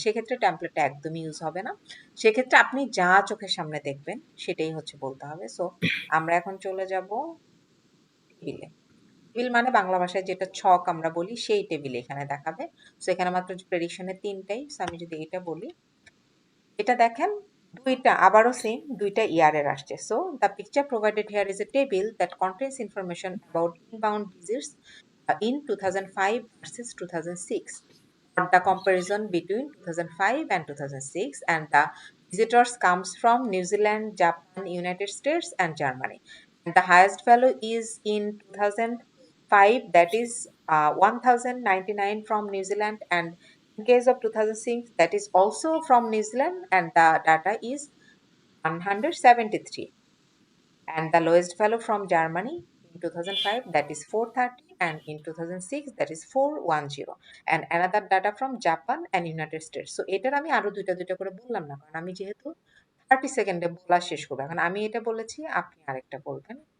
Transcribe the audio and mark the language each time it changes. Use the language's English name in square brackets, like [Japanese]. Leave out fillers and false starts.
[Bangla] সেক্ষেত্রে টেমপ্লেটটা একদমই ইউজ হবে না। সেক্ষেত্রে আপনি যা চোখের সামনে দেখবেন সেটাই হচ্ছে বলতে হবে। সো আমরা এখন চলে যাব টেবিলে। টেবিল মানে বাংলা ভাষায় যেটা ছক আমরা বলি, সেই টেবিল এখানে দেখাবে। সো এখানে মাত্র প্রেডিকশনের ৩ টাই। সো আমি যদি এটা বলি, এটা দেখেন ২ টা আবারও সেম ২ টা ইয়ারের আসছে। [English] So the picture provided here is a table that contains information about inbound visits in 2005 versus 2006, or the comparison between 2005 and 2006, and the visitors comes from New Zealand, Japan, United States and Germany. And the highest value is in 2000. 2005, that is 1099 from New Zealand, and in case of 2006, that is also from New Zealand, and the data is 173. And the lowest value from Germany in 2005, that is 430, and in 2006, that is 410, and another data from Japan and United States. [Bangla] So এটার আমি আরো দুইটা দুইটা করে বললাম না, কারণ আমি যেহেতু 30 সেকেন্ডে বলা শেষ করবো। এখন আমি এটা বলেছি, আপনি আরেকটা বলবেন।